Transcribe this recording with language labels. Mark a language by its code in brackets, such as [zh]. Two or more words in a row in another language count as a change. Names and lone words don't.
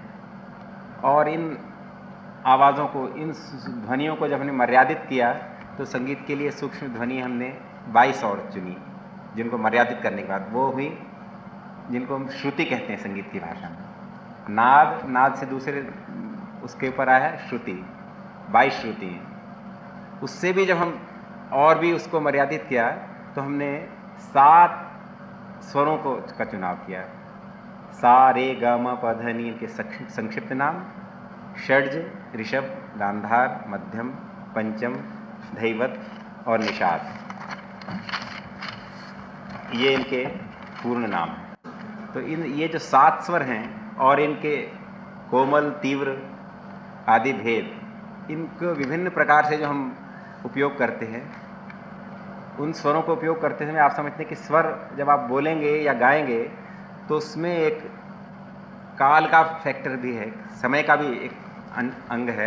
[hi] और इन आवाज़ों को, इन ध्वनियों को जब हमने मर्यादित किया तो संगीत के लिए सूक्ष्म ध्वनि हमने 22 और चुनी, जिनको मर्यादित करने के बाद वो हुई जिनको हम श्रुति कहते हैं संगीत की भाषा में। नाद, नाद से दूसरे उसके ऊपर आया है श्रुति, 22 श्रुति हैं। उससे भी जब हम और भी उसको मर्यादित किया तो हमने 7 स्वरों का चुनाव किया। सा, रे, ग, म, प, ध, नि के संक्षिप्त नाम, षड्ज, ऋषभ, गांधार, मध्यम, पंचम, धैवत और निषाद, ये इनके पूर्ण नाम हैं। तो ये जो 7 स्वर हैं और इनके कोमल, तीव्र आदि भेद, इनको विभिन्न प्रकार से जो हम उपयोग करते हैं, उन स्वरों को उपयोग करते समय आप समझते हैं कि स्वर जब आप बोलेंगे या गाएंगे तो उसमें एक काल का फैक्टर भी है, समय का भी एक अंग है।